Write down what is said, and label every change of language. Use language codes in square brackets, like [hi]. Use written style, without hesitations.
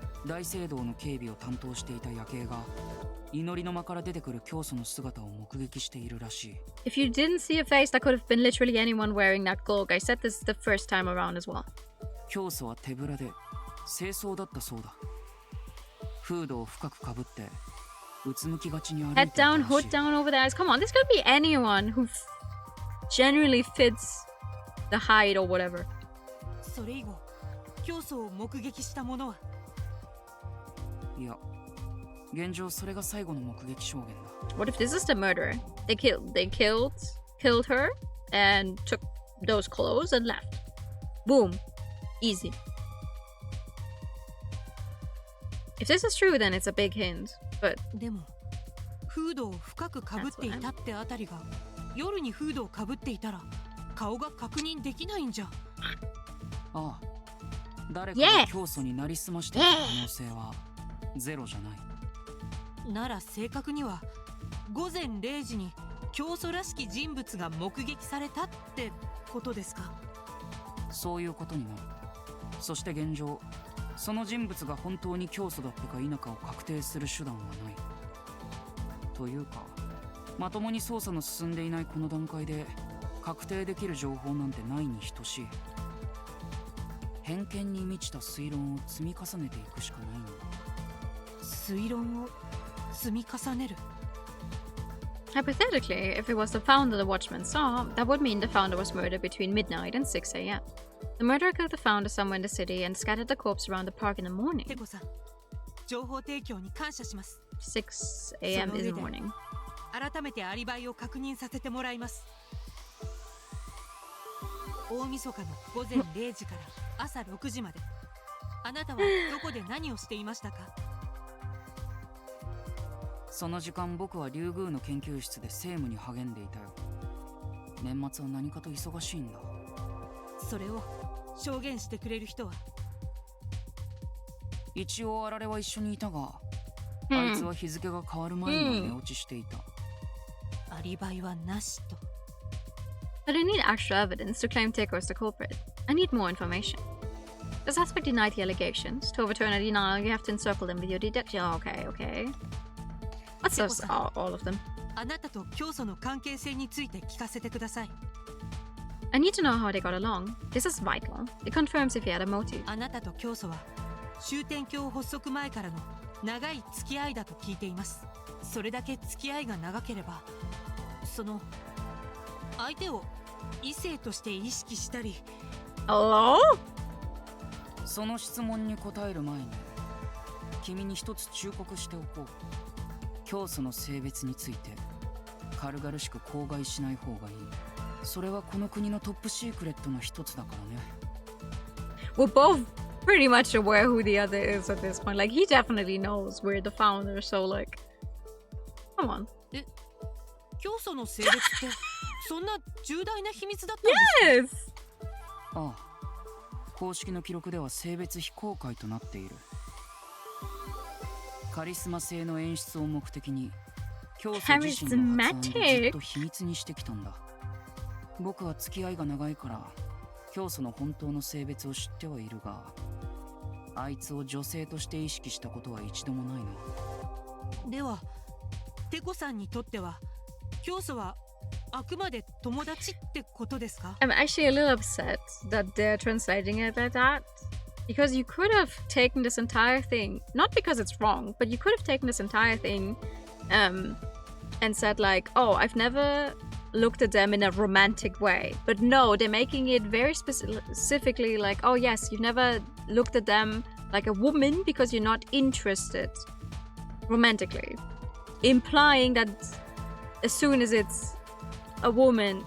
[ja] 大聖堂の警備を担当していた夜警が祈りの間から出てくる教祖の姿を目撃しているらしい。 [en] If you didn't see a face, that could have been literally anyone wearing that cloak. I said this the first time around as well. [ja] 教祖は手ぶらで清掃だったそうだ。フードを深くかぶってうつむきがちに歩いてい [en] Head [ja] たら [en] down, [ja] し [en] hood [ja] い。 [en] down over the eyes. Come on, this could be anyone who generally fits the hide or whatever. [ja] それ以後、教祖を目撃した者は？いや、現状それが最後の目撃証言だ。 [en] What if this is the murderer? They killed her and took those clothes and left. Boom. Easy. If this is true, then it's a big hint. But [ja] でも、フードを深くかぶっていたってあたりが、夜にフードをかぶっていたら顔が確認できないんじゃ。ああ、誰かが教祖になりすましていた可能性はゼロじゃない。なら正確には午前0時に教祖らしき人物が目撃されたってことですか？そういうことになる。そして現状、その人物が本当に教祖だったか否かを確定する手段はない。というか、まともに捜査の進んでいないこの段階で確定できる情報なんてないに等しい。偏見に満ちた推論を積み重ねていくしかないんだ。推論を積み重ねる。 [en] hypothetically, if it was the founder the watchman saw, that would mean the founder was murdered between midnight and 6 a.m. The murderer killed the founder somewhere in the city and scattered the corpse around the park in the morning. [ja] テコさん、情報提供に感謝します。 [en] 6 a.m. is morning. [ja] 改めてアリバイを確認させてもらいます。大晦日の午前0時から朝6時まで、あなたはどこで何をしていましたか？その時間僕は竜宮の研究室で政務に励んでいたよ。年末は何かと忙しいんだ。それを証言してくれる人は？一応あられは一緒にいたが、あいつは日付が変わる前に寝落ちしていた。アリバイはなしと。 [en] I don't need actual evidence to claim Teiko is the culprit. I need more information. The suspect denied the allegations. To overturn a denial, you have to encircle them with your deduction. Okay, okay. What's those? All of them. [ja] あなたと教祖の関係性について聞かせてください。 [en] I need to know how they got along. This is vital. It confirms if he had a motive. [ja] あなたと教祖は終点教発足前からの長い付き合いだと聞いています。それだけ付き合いが長ければ、その相手を異性として意識したり。 [en] Hello? [ja] その質問に答える前に君に一つ忠告しておこう。教祖の性別について軽々しく口外しない方がいい。それはこの国のトップシークレットの一つだからね。 [en] We're both pretty much aware who the other is at this point. Like, he definitely knows we're the founder, so like, come on. [ja] 教祖の性別ってそんな重大な秘密だったんですか？ [en] Yes! [ja] ああ、公式の記録では性別非公開となっている。カリスマ性の演出を目的に教祖自身の発案でずっと秘密にしてきたんだ。僕は付き合いが長いから教祖の本当の性別を知ってはいるが、あいつを女性として意識したことは一度もないな。ではテコさんにとっては教祖はあくまで友達ってことですか？ [en] I'm actually a little upset that they're translating it like that. Because you could have taken this entire thing, not because it's wrong, but you could have taken this entire thing and said like, oh, I've never looked at them in a romantic way. But no, they're making it very specifically like, oh yes, you've never looked at them like a woman because you're not interested romantically. Implying that as soon as it's a woman.